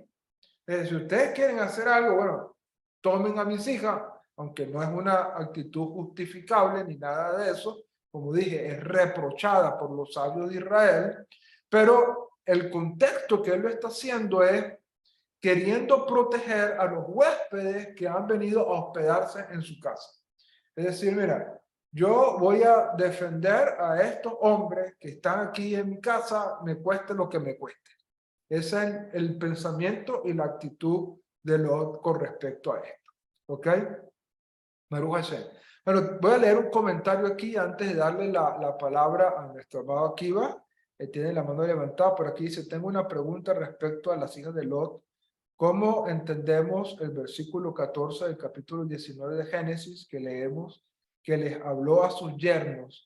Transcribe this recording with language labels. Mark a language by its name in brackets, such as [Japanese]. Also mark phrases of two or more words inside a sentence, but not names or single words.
[Spanish] Si ustedes quieren hacer algo, bueno, tomen a mis hijas, aunque no es una actitud justificable ni nada de eso, como dije, es reprochada por los sabios de Israel, pero el contexto que él lo está haciendo es queriendo proteger a los huéspedes que han venido a hospedarse en su casa. Es decir, mira, yo voy a defender a estos hombres que están aquí en mi casa, me cueste lo que me cueste. Ese es el pensamiento y la actitud de Lot con respecto a esto. [Hebrew] ¿Ok? ברוך השם. [Spanish] Bueno, voy a leer un comentario aquí antes de darle la palabra a nuestro amado Akiva. Tiene la mano levantada, por aquí dice, tengo una pregunta respecto a las hijas de Lot. ¿Cómo entendemos el versículo 14 del capítulo 19 de Génesis que leemos, que les habló a sus yernos?